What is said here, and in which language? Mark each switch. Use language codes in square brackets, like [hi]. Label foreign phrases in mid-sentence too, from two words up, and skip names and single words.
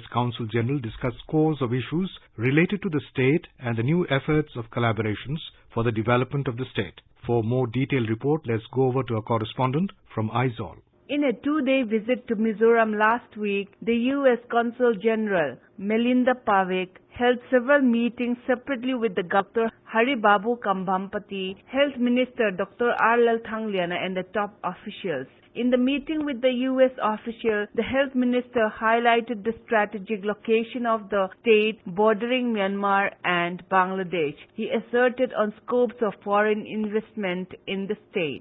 [en] Consul General discussed scores of issues related to the state and the new efforts of collaborations for the development of the state. For a more detailed report, let's go over to our correspondent from Aizawl. In a two-day visit to Mizoram last week, the U.S. Consul General Melinda Pavek held several meetings separately with the Dr. Haribabu Kambhampati, Health Minister Dr. R. Lal Thangliana and the top officials. In the meeting with the U.S. official, the health minister highlighted the strategic location of the state bordering Myanmar and Bangladesh. He asserted on scopes of foreign investment in the state.